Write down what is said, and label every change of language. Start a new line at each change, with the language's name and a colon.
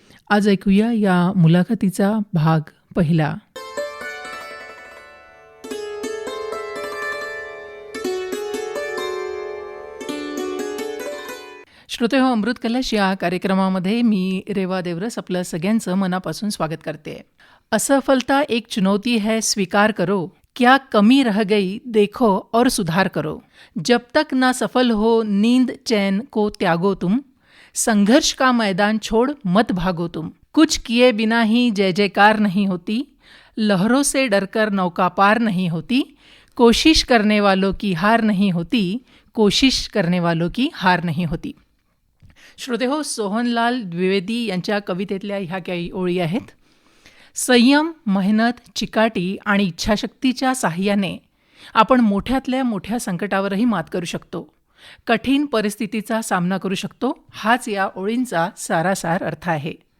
Marathi: आज ऐकूया या मुलाखतीचा भाग पहिला. श्रोतेहो, अमृत कलश या कार्यक्रमामध्ये मी रेवा देवरस आपलं सगळ्यांचं मनापासून स्वागत करते.
Hindi: असफलता एक चुनौती है, स्वीकार करो. क्या कमी रह गई, देखो और सुधार करो. जब तक ना सफल हो, नींद चैन को त्यागो तुम. संघर्ष का मैदान छोड़ मत भागो तुम. कुछ किए बिना ही जय जयकार नहीं होती. लहरों से डरकर नौका पार नहीं होती. कोशिश करने वालों की हार नहीं होती. कोशिश करने वालों की हार नहीं होती.
Marathi: श्रोतेहो, सोहनलाल द्विवेदी यांच्या कवितेतल्या ह्या काही ओळी आहेत. संयम, मेहनत, चिकाटी आणि इच्छाशक्तीच्या साहाय्याने आपण मोठ्यातल्या मोठ्या संकटावरही मात करू शकतो. कठीण परिस्थितीचा सामना करू शकतो. हाच या ओळींचा सारासार अर्थ आहे.